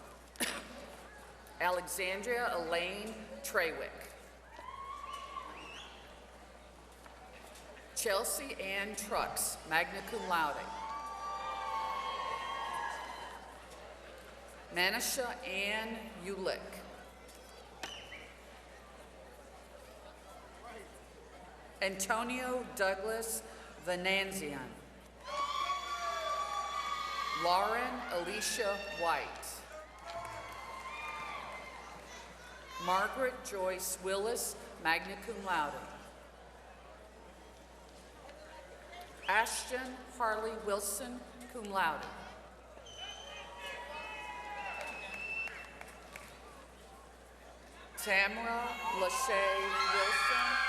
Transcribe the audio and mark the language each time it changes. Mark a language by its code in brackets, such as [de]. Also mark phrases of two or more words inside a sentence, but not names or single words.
[en] Alexandria Elaine Trewick. Chelsea Ann Trucks, [la] magna cum laude. [en] Manisha Ann Ulick. Antonio Douglas Venanzian. Lauren Alicia White. Margaret Joyce Willis, [la] magna cum laude. [en] Ashton Harley Wilson, [la] cum laude. [en] Tamara Lachey Wilson.